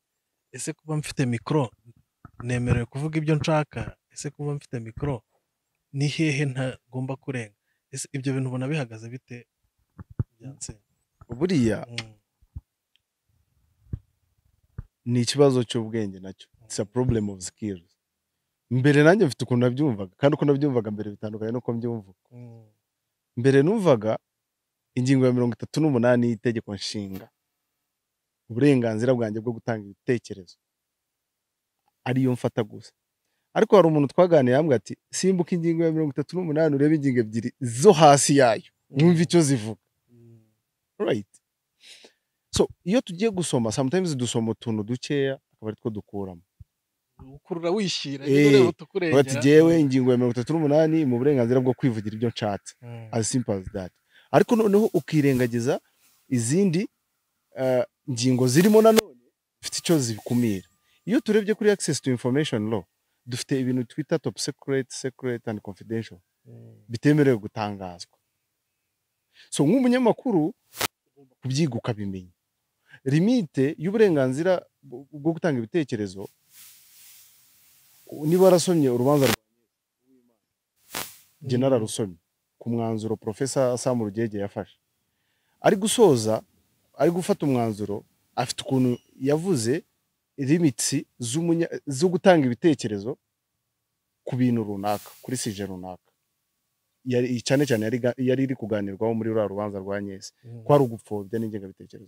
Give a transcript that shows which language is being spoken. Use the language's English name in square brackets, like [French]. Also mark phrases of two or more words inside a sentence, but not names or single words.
[Kinyarwanda] Ese kuba mfite mikro nemerewe kuvuga ibyo nshaka? Ese kuba mfite mikro ni hehe ntagomba kurenga? Ese ibyo bintu ubona bihagaze bite Byansi? Buriya ni ikibazo cy'ubwenge nacyo. [English] It's a problem of skills. [Kinyarwanda] Mbere nanjye mfite ukuntu nabyumvaga kandi uko nabyumvaga mbere bitandukanye nuko mbyumva. Mbere numvaga ingingo ya 38 y'itegeko nshinga uburenganzira bwanjye bwo gutanga ibitekerezo ariyo mfata gusa, ariko hari umuntu twaganiye yambwiye ati simbuka ingingo ya 38 urebe ingingo ebyiri zo hasi yayo wumva icyo zivuga. [English] Right? [Kinyarwanda] So iyo tugiye gusoma sometimes dusoma utuntu dukeya akaba ari two dukuramo ukurura wishira rero tukurengera. Bati jewe ingingo ya 38 mu burenganzira bwo kwivugira ibyo nshatse [English] as simple as that. [Kinyarwanda] Ariko noneho ukirengagiza izindi ngingo zirimo nanone zifite icyo zikumira. Iyo turebye kuri [English] access to information law [Kinyarwanda] dufite ibintu twita [English] top secret and confidential [Kinyarwanda] bitemerewe gutangazwa. So nk'umunyamakuru kubyiga ukabimenya limite y'uburenganzira bwo gutanga ibitekerezo. Niba arasomye urubanza rwa General Rusomye ku mwanzuro Professor Sam Rugege yafashe ari gusoza ari gufata umwanzuro afite ukuntu yavuze limits zo gutanga ibitekerezo ku bintu runaka kuri sije runaka yari cyane yari iri kuganirwaho muri rubanza rwa Nyese ko ari ugupfobya n'ingengabitekerezo.